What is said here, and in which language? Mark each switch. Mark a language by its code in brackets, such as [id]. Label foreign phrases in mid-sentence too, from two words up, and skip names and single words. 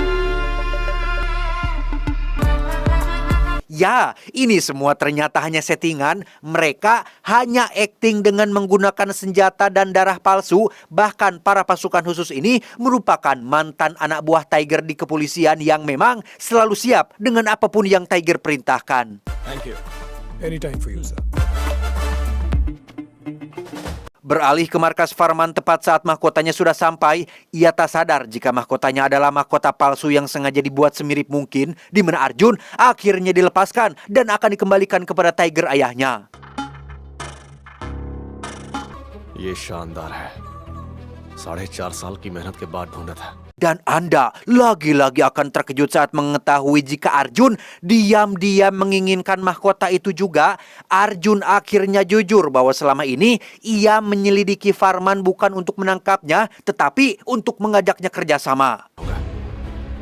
[id] Ya, ini semua ternyata hanya settingan. Mereka hanya akting dengan menggunakan senjata dan darah palsu. Bahkan para pasukan khusus ini merupakan mantan anak buah Tiger di kepolisian yang memang selalu siap dengan apapun yang Tiger perintahkan. [en] Thank you. Anytime for you, sir. [id] Beralih ke markas Farman tepat saat mahkotanya sudah sampai, ia tak sadar jika mahkotanya adalah mahkota palsu yang sengaja dibuat semirip mungkin, di mana Arjun akhirnya dilepaskan dan akan dikembalikan kepada Tiger ayahnya. [hi] ये शानदार है। 4.5 साल की मेहनत के बाद ढूंढा था। [id] Dan Anda lagi-lagi akan terkejut saat mengetahui jika Arjun diam-diam menginginkan mahkota itu juga. Arjun akhirnya jujur bahwa selama ini ia menyelidiki Farman bukan untuk menangkapnya, tetapi untuk mengajaknya kerjasama.